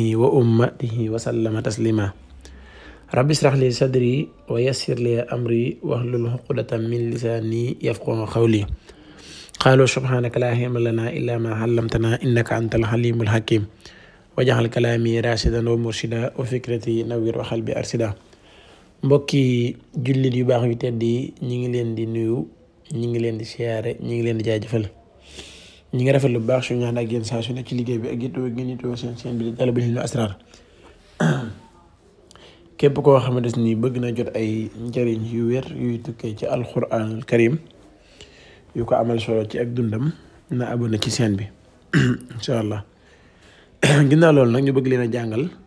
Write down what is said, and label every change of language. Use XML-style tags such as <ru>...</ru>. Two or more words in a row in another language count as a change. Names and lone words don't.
<ar>وأمته وسلم تسليما رب اشرح لي صدري ويسر لي أمري واحلل عقدة من لساني يفقهوا قولي قالوا سبحانك لا علم لنا إلا ما علمتنا إنك أنت الحليم الحكيم وجعل كلامي راشدا ومرشدا وفكرتي نوير وقلبي أرشدا</ar> <wo>mbokki jullit yu baax yu tedd yi ñi ngi leen di nuyu ñi ngi leen di siyaare ñi ngi leen di jaajëfal ñi ngi rafet lu baax suñu ñaan ak yéen saa su ne ci liggéey bi ak yittewoo ngeen yittewoo seen bi di Talabul Hilmi Asrar képp koo xamante ni bëgg na jot ay njëriñ yu wér yuy tukkee ci</wo> <ar>القرآن الكريم</ar> <wo>yu ko amal solo ci ak dundam na abonné ci chaîne bi</wo> <ar>إن شاء الله</ar> <wo>ginnaaw loolu nag ñu bëgg leen a jàngal</wo>